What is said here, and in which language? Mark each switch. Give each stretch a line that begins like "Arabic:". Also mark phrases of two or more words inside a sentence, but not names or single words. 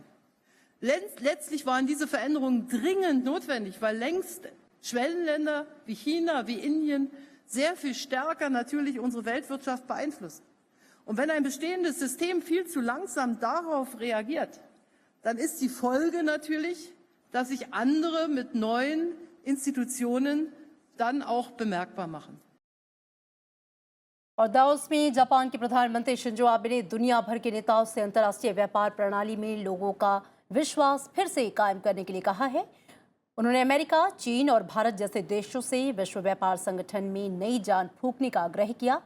German: Letztlich waren diese Veränderungen dringend notwendig, weil längst Schwellenländer wie China, wie Indien sehr viel stärker natürlich unsere Weltwirtschaft beeinflussen. Und wenn ein bestehendes System viel zu langsam darauf reagiert, dann ist die Folge natürlich, dass sich andere mit neuen Institutionen dann auch bemerkbar machen.
Hindi: और दावोस में जापान के प्रधानमंत्री शिंजो आबे ने दुनिया भर के नेताओं से अंतर्राष्ट्रीय व्यापार प्रणाली में लोगों का विश्वास फिर से कायम करने के लिए कहा है। उन्होंने अमेरिका, चीन और भारत जैसे देशों से विश्व व्यापार संगठन में नई जान फूंकने का आग्रह किया।